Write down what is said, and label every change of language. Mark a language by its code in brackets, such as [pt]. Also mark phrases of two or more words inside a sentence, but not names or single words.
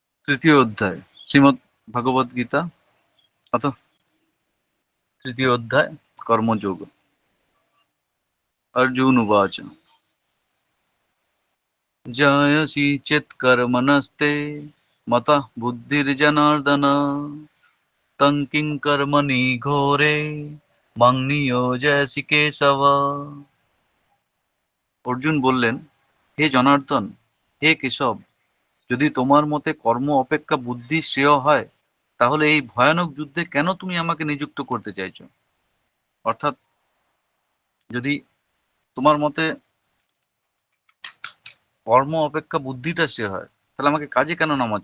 [sa] तृतीय अध्याय श्रीमद् भगवद गीता अथ तृतीय अध्याय कर्मयोग। अर्जुन उवाच जायसि चेत् कर्मणस्ते मतः बुद्धिर्जनार्दन तं किं कर्मणि घोरे মাং নিয়োজয়সি কেশব। [bn] অর্জুন বললেন, হে জনার্দন, হে কেশব, যদি তোমার মতে কর্ম অপেক্ষা বুদ্ধি শ্রেয় হয়, তাহলে এই ভয়ানক যুদ্ধে কেন তুমি আমাকে নিযুক্ত করতে চাইছো? অর্থাৎ যদি তোমার মতে কর্ম অপেক্ষা বুদ্ধিটা শ্রেয় হয়, তাহলে আমাকে কাজে কেন নামাচ্ছ?